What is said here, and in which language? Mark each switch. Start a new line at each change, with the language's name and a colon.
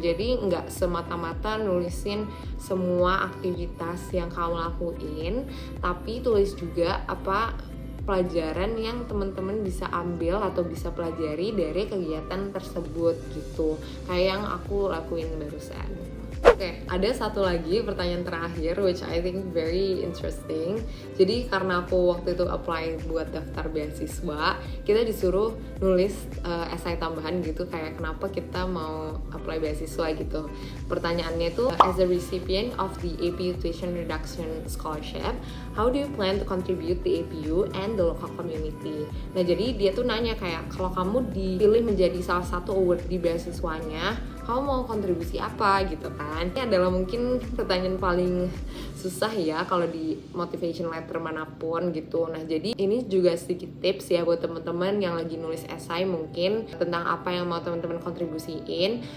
Indonesian: Jadi nggak semata-mata nulisin semua aktivitas yang kamu lakuin, tapi tulis juga apa pelajaran yang teman-teman bisa ambil atau bisa pelajari dari kegiatan tersebut gitu, kayak yang aku lakuin barusan. Oke, ada satu lagi pertanyaan terakhir
English: which I think very interesting.
Indonesian: Jadi karena aku waktu itu apply buat daftar beasiswa, kita disuruh nulis essay tambahan gitu kayak kenapa kita mau apply beasiswa gitu. Pertanyaannya itu
English: as a recipient of the APU Tuition Reduction Scholarship, how do you plan to contribute the APU and the local community?
Indonesian: Nah, jadi dia tuh nanya kayak kalau kamu dipilih menjadi salah satu awardee beasiswanya, kamu mau kontribusi apa gitu kan? Ini adalah mungkin pertanyaan paling susah ya kalau di motivation letter manapun gitu. Nah, jadi ini juga sedikit tips ya buat teman-teman yang lagi nulis esai mungkin tentang apa yang mau teman-teman kontribusiin.